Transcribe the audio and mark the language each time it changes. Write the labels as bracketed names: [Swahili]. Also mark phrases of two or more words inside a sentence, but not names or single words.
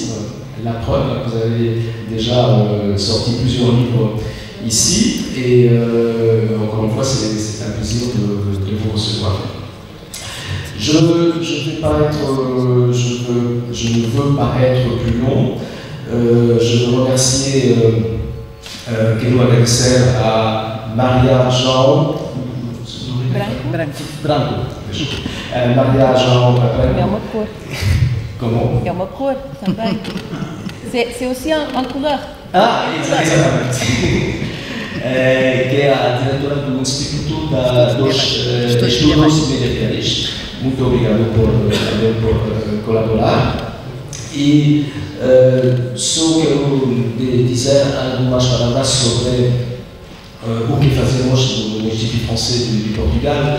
[French] La preuve, vous avez déjà sorti plusieurs livres ici. Et encore une fois, c'est un plaisir de vous recevoir. Je ne veux pas être plus long. Je veux remercier [Portuguese] Quero agradecer à [French] Maria João Branco. [Portuguese] Maria João Branco. É uma cor. [French] Comment? [Portuguese] É uma cor também. [French] C'est aussi en couleur. [Portuguese] Ah, exatamente. Que é a diretora do Instituto dos Estudos Medievais. Muito obrigado por colaborar. E só quero dizer algumas palavras sobre o que fazemos no Instituto Francês de Portugal.